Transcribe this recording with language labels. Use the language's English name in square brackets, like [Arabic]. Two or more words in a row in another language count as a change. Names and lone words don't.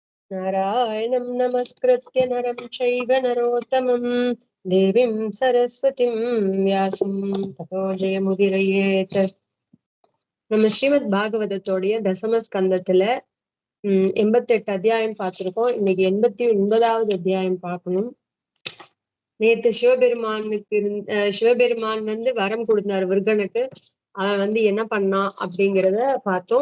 [Sanskrit] नारायणं नमस्कृत्य नरं चैव नरोत्तमं देवीं सरस्वतीं व्यासं ततो जयमुदीरयेत्. [Tamil] நம்ம ஸ்ரீமத் பாகவதத்தோடைய தசம ஸ்கந்தத்துல 88 அத்தியாயம் பார்த்திருக்கோம். இன்னைக்கு 89வது அத்தியாயம் பார்க்கணும். நேத்து சிவபெருமான் வரம் கொடுத்தார் விருகனுக்கு. அவன் என்ன பண்ணான் அப்படிங்கிறத பார்த்தோம்.